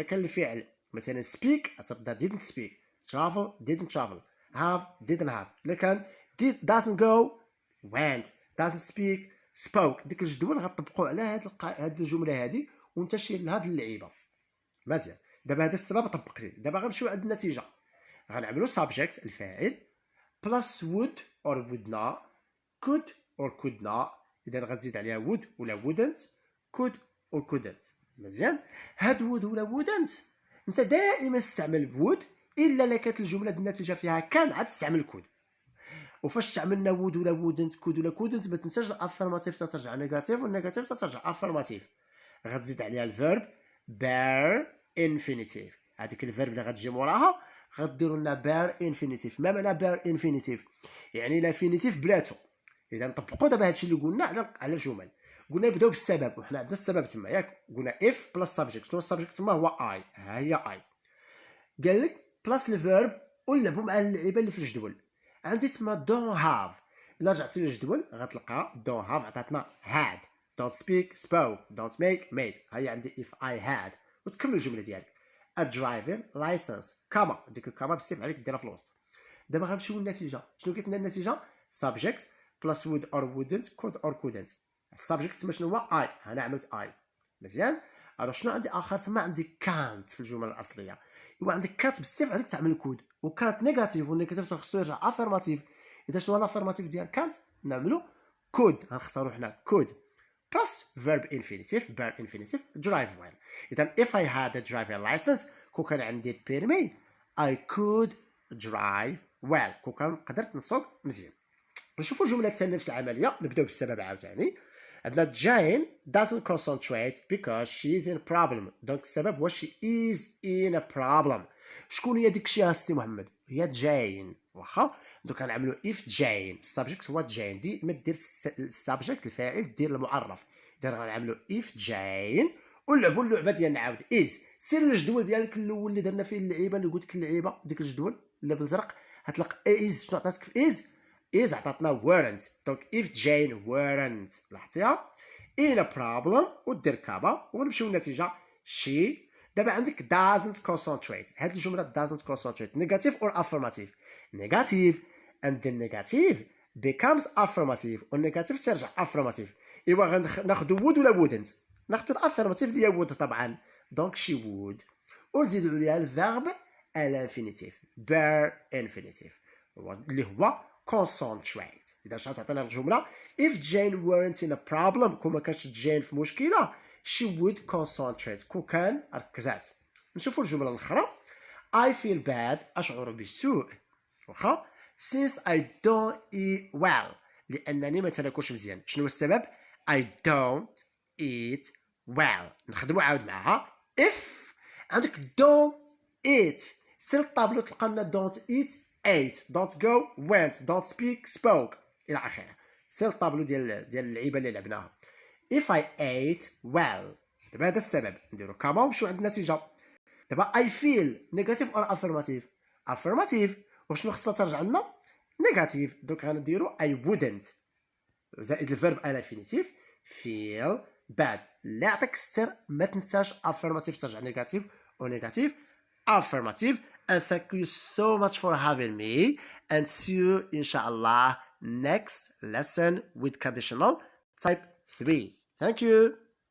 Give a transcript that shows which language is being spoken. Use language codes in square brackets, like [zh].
[ar] الا كان الفعل مثلا [en] speak غتبدا didn't speak, travel didn't travel, have didn't have. الا كان doesn't go went, doesn't speak spoke. [ar] ديك الجدول غطبقوا على هاد الجمله هذه وانت شير لها باللعيبه. مزيان. دابا هذا السبب طبقتي. دابا غنمشيو عند النتيجه. غنعملو [en] subject الفاعل plus would or would not, could or could not. [ar] اذا غتزيد عليها would ولا wouldn't, [en] could or couldn't. [ar] مزيان. هاد [en] would ولا wouldn't [ar] انت دائما استعمل would الا الا كانت الجمله النتيجه فيها كان عاد تستعمل could. وفاش تعملنا [en] would ولا wouldn't could ولا couldn't [ar] ما تنساش الافرماتيف ترجع نيجاتيف والنيجاتيف ترجع افرماتيف. غتزيد عليها الفيرب bare infinitive. هذيك الفيرب اللي غتجي موراها غديروا لنا بير انفينيتيف. ما معنى بير انفينيتيف؟ يعني لافينيتيف بلاتو. اذا نطبقوا دابا هادشي اللي قلنا على الجمل. قلنا نبداو بالسبب وحنا عندنا السبب تما ياك. قلنا اف بلس سبجكت. شنو السبجكت تما؟ هو اي. ها هي اي. قال لك بلس الفيرب ونلعبوا مع اللعيبه اللي في الجدول. عندي تما دون هاف. الا رجعتي للجدول غتلقى دون هاف عطاتنا هاد. [en] don't speak spoke, don't make made. [ar] هي عندي [en] if I had. [ar] وتكمل الجمله ديالك [en] a driving license [ar] كاما. ديك الكاما بالسيف عليك ديرها في الوسط. دابا غنمشيو للنتيجه. شنو قلت لنا النتيجه؟ [en] subject plus would or wouldn't, could or couldn't. [ar] السبجكت تما شنو هو؟ اي. انا عملت اي. مزيان. الو شنو عندي اخر تما؟ عندي كانت في الجمله الاصليه. ايوا عندك كانت بالسيف عليك تعمل كود وكانت نيجاتيف والنيجاتيف خصو يرجع افيرماتيف. اذا شنو هو الافيرماتيف ديال كانت؟ نعملو كود. غنختاروا حنا [en] Could plus verb infinitive bare infinitive drive well. [ar] إذا [en] if I had a driving license [ar] كون كان عندي البيرمي [en] I could drive well. [ar] كون كان قدرت نسوق مزيان. نشوفوا الجملة الثانية نفس العملية. نبداو بالسبب عاوتاني. عندنا [en] Jane doesn't concentrate because she's in a problem. دونك السبب هو she is in a problem. [ar] شكون هي ديك الشيء السي محمد؟ هي جين. واخا دوك غنعملو [en] if Jane. [ar] السبجكت هو جين. ديما دير السبجكت الفاعل دير المعرف. اذا غنعملو [en] if Jane [ar] ونلعبوا اللعبه ديالنا عاود is. سير للجدول ديالك الاول اللي درنا فيه اللعيبه اللي قلت لك اللعيبه ديك الجدول اللي بالزرق هتلقى is. شنو عطاتك في is عطاتنا weren't. [en] دونك if Jane weren't لاحظتيها in a problem [ar] ودير كابا ونمشيو للنتيجه [en] she. [ar] دابا عندك doesn't concentrate. هاد الجمله [en] doesn't concentrate negative or affirmative؟ negative. and the negative becomes affirmative [ar] والنيجاتيف ترجع [en] affirmative. [ar] ايوا غناخذوا [en] would ولا wouldn't؟ [ar] ناخذوا affirmative اللي هي would طبعا. دونك she would ونزيدوا عليها الفيرب الانفينيتيف [en] bare infinitive [ar] اللي هو concentrate. اذا شحال تعطينا الجمله [en] if Jane weren't in a problem [ar] كون ما كانش جين في مشكله [en] she would concentrate [ar] كون كان ركزات. نشوفوا الجمله الاخرى [en] I feel bad [ar] اشعر بالسوء واخا [en] since I don't eat well [ar] لانني ما تناكلش مزيان. شنو السبب؟ [en] I don't eat well. [ar] نخدمو عاود معها. if عندك don't eat سير الطابلو تلقى لنا don't eat ate don't go went don't speak spoke الى اخره. سير الطابلو ديال اللعيبه اللي لعبناها. [en] if I ate well [ar] دابا هذا السبب نديرو كاما ونمشيو عند النتيجه. دابا I feel negative or affirmative affirmative وشنو خصنا ترجع لنا negative دونك غنديرو [en] I wouldn't [ar] زائد الفيرب انفينيتيف [en] feel bad. [ar] لا يعطيك الستر ما تنساش [en] affirmative ترجع negative [ar] و negative affirmative. [en] and thank you so much for having me and see you inshallah next lesson with conditional type 3. Thank you.